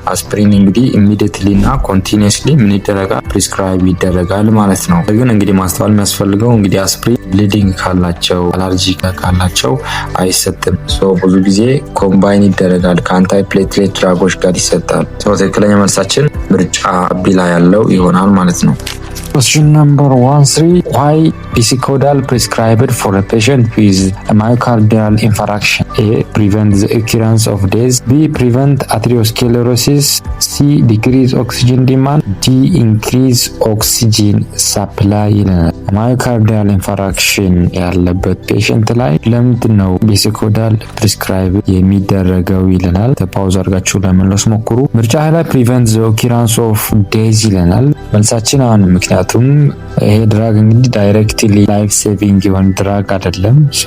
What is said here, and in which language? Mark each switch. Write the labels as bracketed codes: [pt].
[am] አስፕሪን እንግዲህ ኢሚዲየትሊ እና ኮንቲኒየስሊ ምን ይደረጋል ፕሪስክራይብ ይደረጋል ማለት ነው። ግን እንግዲህ ማስተዋል የሚያስፈልገው እንግዲህ አስፕሪን ብሊዲንግ ካላቸው አለርጂ ካላቸው አይሰጥም። ብዙ ጊዜ ኮምባይን ይደረጋል ከአንታይ ፕሌትሌት ድራጎች ጋር ይሰጣል። ትክክለኛ መልሳችን ምርጫ ቢ ላይ ያለው ይሆናል ማለት ነው። [en] Question number 13. Why Bisekodal prescribed for a patient with a myocardial infarction? A. Prevent the occurrence of death. B. Prevent atherosclerosis. C. Decrease oxygen demand. D. Increase oxygen supply. [am] ማዮካርዲያል ኢንፋራክሽን ያለበት ፔሸንት ላይ ለምንድን ነው ቢሴኮዳል ፕሪስክራይብ የሚደረገው ይለናል። ፓውዝ አድርጋችሁ ለመለስ ሞክሩ። ምርጫ ላይ ፕሪቨንት ዘ ኦኪራንስ ኦፍ ዴዝ ይለናል። መልሳችን አሁን ምክንያቱም ይሄ ድራግ እንግዲህ ዳይሬክትሊ ላይፍ ሴቪንግ የሆነ ድራግ አይደለም።